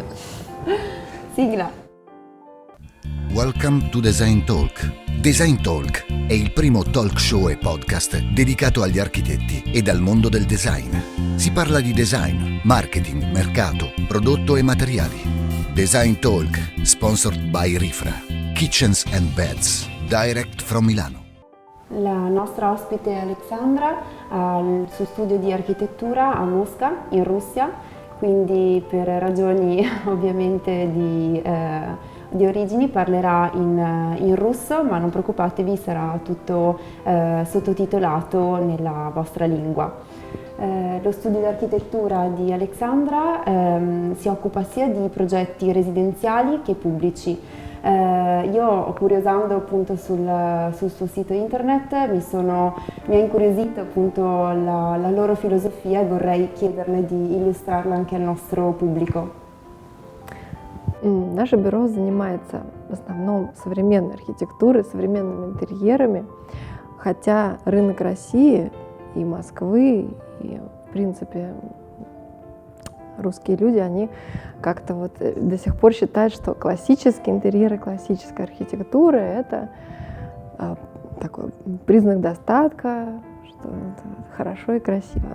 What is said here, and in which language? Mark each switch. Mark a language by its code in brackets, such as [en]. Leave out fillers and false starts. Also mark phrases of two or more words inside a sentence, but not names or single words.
[it] Sigla. [en] Welcome to Design Talk. [it] Design Talk è il primo [en] talk show [it] e podcast dedicato agli architetti e al mondo del design. Si parla di design, marketing, mercato, prodotto e materiali. [en] Design Talk, sponsored by Rifra. Kitchens and Beds, direct from Milano. [it] La nostra ospite Alexandra ha il suo studio di architettura a Mosca, in Russia, quindi per ragioni ovviamente di origini parlerà in russo, ma non preoccupatevi, sarà tutto sottotitolato nella vostra lingua. Lo studio di architettura di Alexandra si occupa sia di progetti residenziali che pubblici. Io, curiosando appunto sul suo sito internet, mi ha incuriosito appunto la loro filosofia e vorrei chiederle di illustrarla anche al nostro pubblico. [ru] Наше бюро занимается в основном современной архитектурой, современными интерьерами, хотя рынок России и Москвы, и в принципе русские люди, они как-то вот до сих пор считают, что классические интерьеры, классическая архитектура — это такой признак достатка, что это хорошо и красиво.